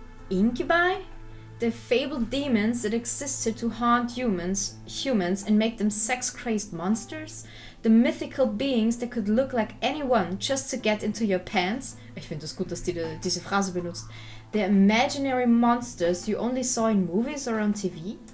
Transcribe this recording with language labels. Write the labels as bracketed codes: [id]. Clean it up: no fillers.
[en] Incubi? The fabled demons that existed to haunt humans and make them sex-crazed monsters? The mythical beings that could look like anyone just to get into your pants? [de] Ich finde es gut, dass die diese Phrase benutzt. [en] The imaginary monsters you only saw in movies or on TV?